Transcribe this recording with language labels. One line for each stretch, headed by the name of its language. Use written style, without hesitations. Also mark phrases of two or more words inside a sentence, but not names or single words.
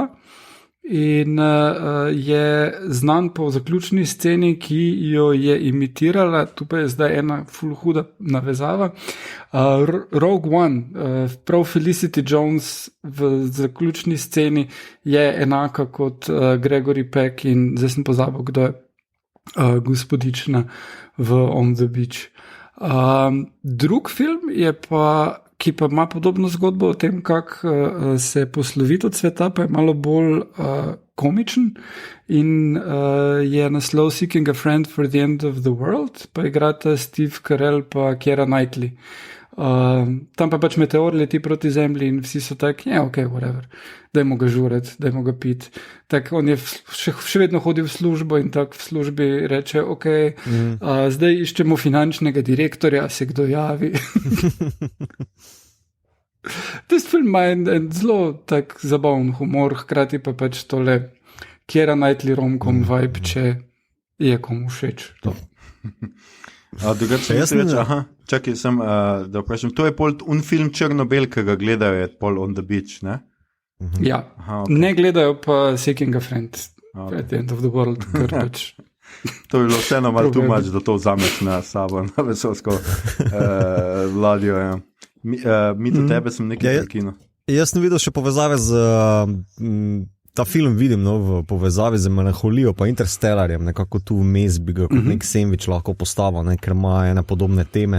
Slovenian: In je znan po zaključni sceni, ki jo je imitirala, tu pa je zdaj ena ful huda navezava, Rogue One, prav Felicity Jones v zaključni sceni je enaka kot Gregory Peck, in zdaj sem pozabil, kdo je gospodična v On the Beach. Drug film je pa, ki pa ima podobno zgodbo o tem, kako se posloviti od sveta, pa je malo bolj komičen in je naslov Seeking a Friend for the End of the World, pa igrata Steve Carell pa Keira Knightley. Tam pa pač meteor leti proti zemlji in vsi so taki,
English: ok, whatever,
Slovenian: dajmo ga žurati, dajmo ga piti. Tak on je še vedno hodil v službo in tak v službi reče, ok, zdaj iščemo finančnega direktorja, se kdo javi. Tisti film ima en zelo tak zabaven humor, hkrati pa pač tole Keira Knightley
English: rom-com vibe,
Slovenian: če je komu všeč to. Čakaj, da vprašam, to je pol un film Črnobel, ki ga gledajo, je pol On the Beach, ne? Ja, okay. Ne gledajo pa Seeking a Friend at the End of the World, ker pač... To je bilo vseeno malo
English: too much,
Slovenian: da to vzameš na sabo, na vesolsko ladjo, ja. Mi do tebe sem nekaj prekinil. Jaz sem videl še povezave z... Ta film vidim v povezavi z Melanholijo pa Interstellarjem, nekako tu vmes bi ga kot nek sandvič lahko postavil, ker ima ene podobne teme.